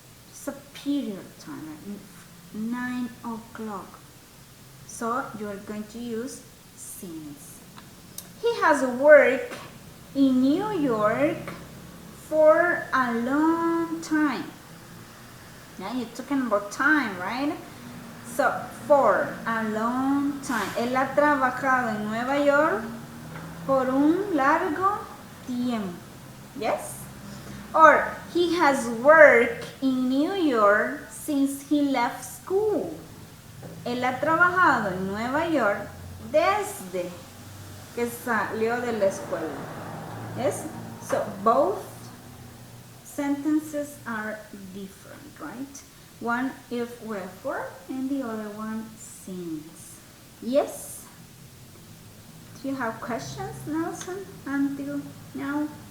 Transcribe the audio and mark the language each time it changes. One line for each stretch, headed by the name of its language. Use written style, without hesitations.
English: It's a period of time, right? 9 o'clock. So you are going to use since. He has worked in New York for a long time. Yeah, you're talking about time, right? So, for a long time.
Spanish: Él ha trabajado en Nueva York por un largo tiempo.
English: Yes? Or, he has worked in New York since he left school.
Spanish: Él ha trabajado en Nueva York desde que salió de la escuela.
English: Yes? So, both sentences are different, right? One if wherefore and the other one since. Yes? Do you have questions, Nelson, until now?